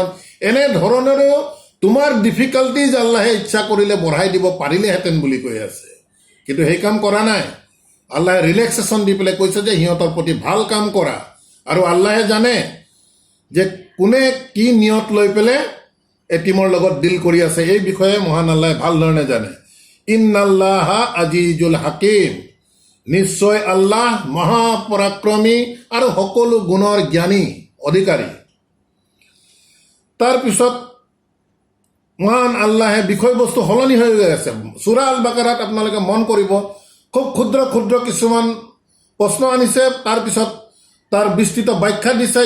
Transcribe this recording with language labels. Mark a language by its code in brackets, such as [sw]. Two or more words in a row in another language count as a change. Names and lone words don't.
[as] এনে ধৰণেৰো তোমাৰ ডিফিকাল্টিজ আল্লাহে ইচ্ছা কৰিলে বঢ়াই দিব পাৰিলেহেঁতেন বুলি কৈ আছে, কিন্তু সেই কাম কৰা নাই। আল্লাহে ৰিলেক্সেশ্যন দি পেলাই কৈছে যে সিহঁতৰ প্ৰতি ভাল কাম কৰা, আৰু আল্লাহে জানে যে কোনে কি নিয়ত লৈ পেলাই এটিমৰ লগত ডিল কৰি আছে, এই বিষয়ে মহান আল্লাহে ভাল ধৰণে জানে। [ar] إن الله عزيز حكيم, [as] নিশ্চয় আল্লাহ মহাপৰাক্ৰমী আৰু সকলো গুণৰ জ্ঞানী অধিকাৰী। তাৰপিছত মহান আল্লাহে বিষয়বস্তু সলনি হৈ গৈ আছে। সূৰা আল বাকাৰাত আপোনালোকে মন কৰিব, খুব ক্ষুদ্ৰ ক্ষুদ্ৰ কিছুমান প্ৰশ্ন আনিছে, তাৰপিছত তাৰ বিস্তৃত ব্যাখ্যা দিছে।